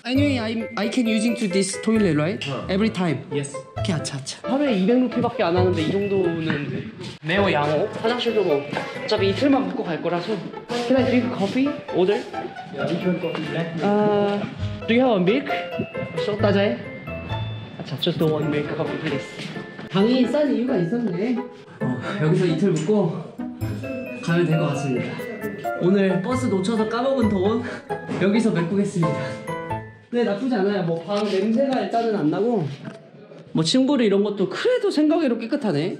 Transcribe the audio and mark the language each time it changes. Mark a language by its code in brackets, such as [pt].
[en] Anyway, I can using to this toilet, right? Every time. Yes. [ko] 오케이, 아차. 하루에 200루피밖에 안 하는데 이 정도는 매우 양호. 화장실도 뭐 어차피 이틀만 갖고 갈 거라서. [en] Can I drink coffee? Order? Yeah, which one coffee? Black? Do you have a milk? 쏙 따자해. 아차, just one milk coffee, please. [ko] 방이 싼 이유가 있었네. 여기서 이틀 묵고 가면 될 것 같습니다. 오늘 버스 놓쳐서 까먹은 돈 여기서 메꾸겠습니다. 네, 나쁘지 않아요. 뭐 방 냄새가 일단은 안 나고 뭐 침구류 이런 것도 그래도 생각외로 깨끗하네.